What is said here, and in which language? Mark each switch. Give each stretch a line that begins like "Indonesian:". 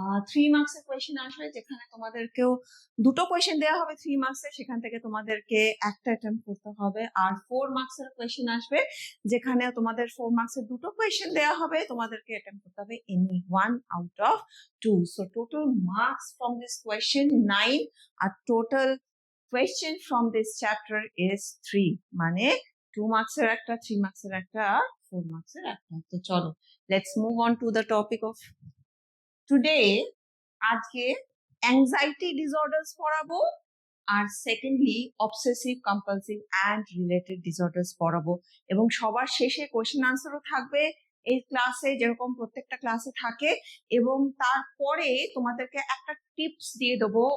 Bangla: 3 marks এর question আসবে, যেখানে তোমাদেরকেও দুটো কোয়েশ্চেন দেওয়া হবে 3 মার্কস এর, সেখান থেকে তোমাদেরকে একটা অ্যাটেম্প করতে হবে। আর 4 মার্কস এর কোয়েশ্চেন আসবে, যেখানে তোমাদের 4 মার্কস এর দুটো কোয়েশ্চেন দেওয়া হবে, তোমাদেরকে অ্যাটেম্প করতে হবে
English: Any one out of 2. So total marks from this question 9, আর total question from this chapter is 3.
Bangla: মানে 2 marks এর একটা, 3 marks এর একটা, 4 marks এর একটা। তো চলো,
English: let's move on to the topic of today.
Bangla: আজকে anxiety disorders পড়াবো, আর secondly obsessive compulsive and related disorders পড়াবো। এবং সবার শেষে কোয়েশ্চেন আনসারও থাকবে এই ক্লাসে, যেরকম প্রত্যেকটা ক্লাসে থাকে। এবং তারপরে তোমাদেরকে একটা টিপস দিয়ে দেবো।